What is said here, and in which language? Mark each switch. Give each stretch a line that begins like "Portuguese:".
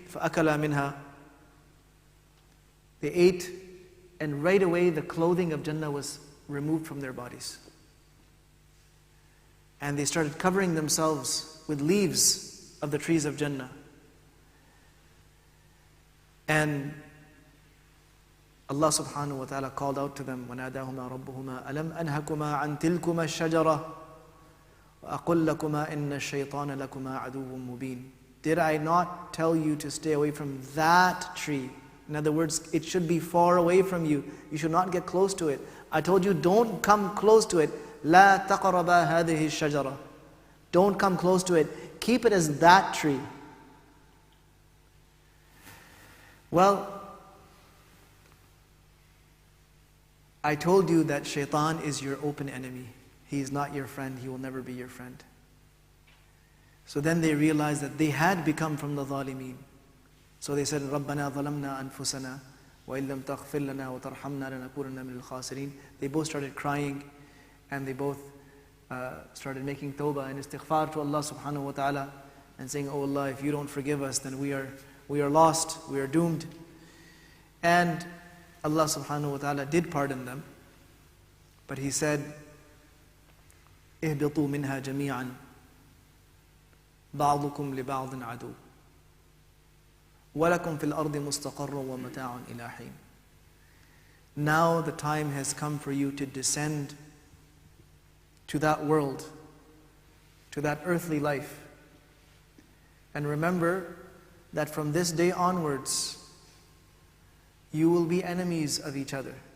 Arabic: فَأَكَلَا مِنْهَا.
English: They ate, and right away the clothing of Jannah was removed from their bodies. And they started covering themselves with leaves of the trees of Jannah. And Allah subhanahu wa ta'ala called out to them,
Arabic: وَنَادَاهُمَا رَبُّهُمَا أَلَمْ أَنْهَكُمَا عَنْ تِلْكُمَا الشَّجَرَةِ وَأَقُلْ لَكُمَا إِنَّ الشَّيْطَانَ لَكُمَا عَدُوٌ مُبِينٌ.
English: Did I not tell you to stay away from that tree? In other words, it should be far away from you. You should not get close to it. I told you, don't come close to it.
Arabic: لَا تَقْرَبَا هَذِهِ الشَّجَرَةِ.
English: Don't come close to it. Keep it as that tree. Well, I told you that shaitan is your open enemy. He is not your friend. He will never be your friend. So then they realized that they had become from the zalimeen. So they said,
Arabic: رَبَّنَا ظَلَمْنَا أَنفُسَنَا وَإِن لَمْ تَغْفِرْ لَنَا وَتَرْحَمْنَا لَنَكُونَنَّ مِنَ الْخَاسِرِينَ.
English: They both started crying, and they both started making tawbah and istighfar to Allah subhanahu wa ta'ala, and saying, oh Allah, if you don't forgive us, then we are lost, we are doomed. And Allah subhanahu wa ta'ala did pardon them, but He said,
Arabic: اهبطوا منها جميعا بعضكم لبعض عدو وَلَكُمْ فِي الْأَرْضِ مُسْتَقَرٌّ وَمَتَاعٌ إِلَىٰ حِينٍ.
English: Now the time has come for you to descend to that world, to that earthly life. And remember that from this day onwards, you will be enemies of each other.